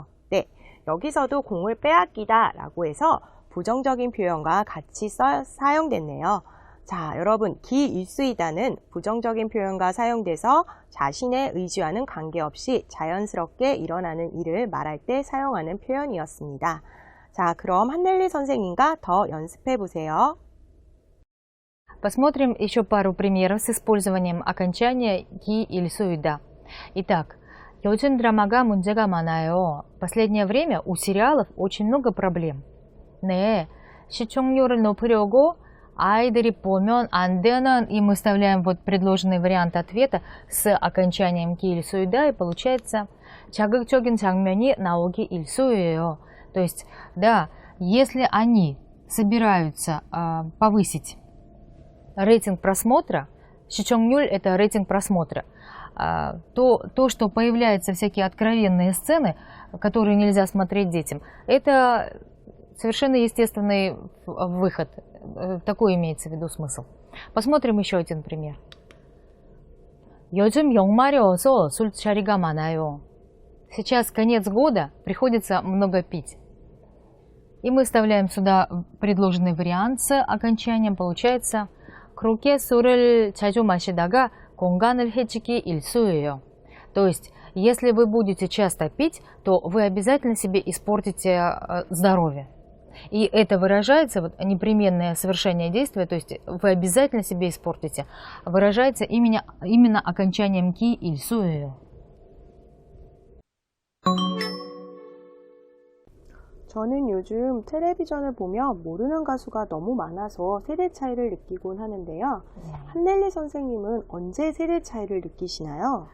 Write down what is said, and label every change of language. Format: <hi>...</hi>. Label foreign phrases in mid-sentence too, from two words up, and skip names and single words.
<ko>네, 여기서도 공을 빼앗기다 라고 해서 부정적인 표현과 같이 사용됐네요. 자, 여러분 기일수이다는 부정적인 표현과 사용돼서 자신의 의지와는 관계없이 자연스럽게 일어나는 일을 말할 때 사용하는 표현이었습니다. 자, 그럼 한넬리 선생님과 더 연습해 보세요.</ko> <ru>Посмотрим еще пару примеров с использованием окончания</ru> <ko>기 일수이다. Итак, 요즘 드라마가 문제가 많아요.</ko> <ru>В последнее время у сериалов очень много проблем.</ru> <ko>네, 시청률을 높이려고 아이들이 보면 안 되는,</ko> <ru>и мы вставляем вот предложенный вариант ответа с окончанием</ru> <ko>기 일수이다,</ko> <ru>и получается</ru> <ko>자극적인 장면이 나오기 일수예요.</ko> <ru>То есть, да, если они собираются повысить рейтинг просмотра, 시청률 это рейтинг просмотра, то, что появляются всякие откровенные сцены, которые нельзя смотреть детям, это совершенно естественный выход. Такой имеется в виду смысл. Посмотрим еще один пример.</ru> <ko>요즘 연말이 어서 술자리가 많아요.</ko> <ru>Сейчас конец года, приходится много пить. И мы вставляем сюда предложенный вариант с окончанием. Получается,</ru> <ko>그렇게 술을 자주 마시다가 건강을 해치기 일쑤예요.</ko> <ru>То есть, если вы будете часто пить, то вы обязательно себе испортите здоровье. И это выражается, вот непременное совершение действия, то есть вы обязательно себе испортите, выражается именно окончанием</ru> <ko>기 일수예요. 저는 요즘 텔레비전을 보면 모르는 가수가 너무 많아서 세대 차이를 느끼곤 하는데요. 한넬리 선생님은 언제 세대 차이를 느끼시나요?</ko>